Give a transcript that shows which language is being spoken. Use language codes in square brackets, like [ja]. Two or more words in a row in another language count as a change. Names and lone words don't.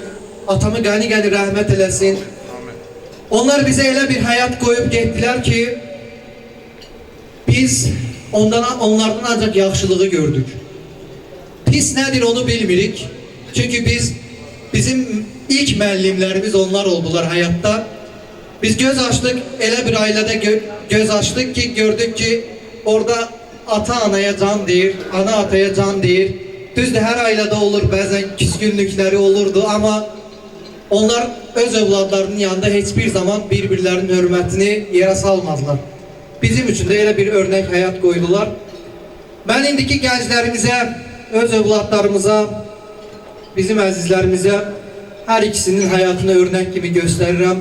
[az] Atamı gani rəhmət eləsin. Onlar bize elə bir hayat koyup getdilər ki biz onlardan ancak yaxşılığı gördük. Pis nedir onu bilmirik. Çünkü bizim ilk müəllimlərimiz onlar oldular hayatta. Biz göz açtık, elə bir ailede göz açtık ki gördük ki orada ata anaya can deyir, ana ataya can deyir. Düzdür, [tr] her ailede olur, bazen küskünlükleri olurdu ama onlar öz evladlarının yanında hiçbir zaman birbirlerinin hürmetini yere salmazlar. Bizim için de elə bir örnek hayat koydular. Ben indiki gençlerimize, öz evlatlarımıza, bizim əzizlərimize her ikisinin hayatını örnek gibi gösteririm.